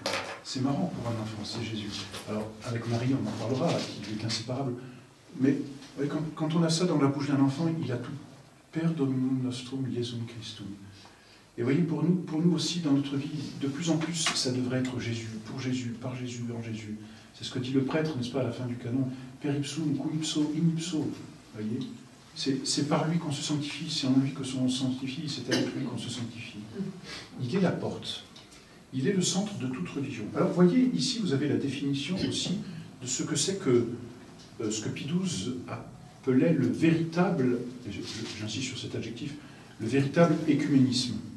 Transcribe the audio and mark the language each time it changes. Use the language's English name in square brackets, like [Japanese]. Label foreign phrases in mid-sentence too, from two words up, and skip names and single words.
[French] C'est marrant pour un enfant, c'est Jésus. Alors, avec Marie, on en parlera, qui est inséparable. Mais quand on a ça dans la bouche d'un enfant, il a tout. [Latin] Per Dominum nostrum Iesum Christum. [French] Et vous voyez, pour nous aussi, dans notre vie, de plus en plus, ça devrait être Jésus, pour Jésus, par Jésus, en Jésus. C'est ce que dit le prêtre, n'est-ce pas, à la fin du canon. [Latin] Per ipsum, cum ipso, in ipso. [French] Vous voyez, c'est par lui qu'on se sanctifie, c'est en lui que l'on se sanctifie, c'est avec lui qu'on se sanctifie. Il est la porte. Il est le centre de toute religion. Alors, vous voyez, ici, vous avez la définition aussi de ce que c'est que ce que Pie XII appelait le véritable, j'insiste sur cet adjectif, le véritable écuménisme.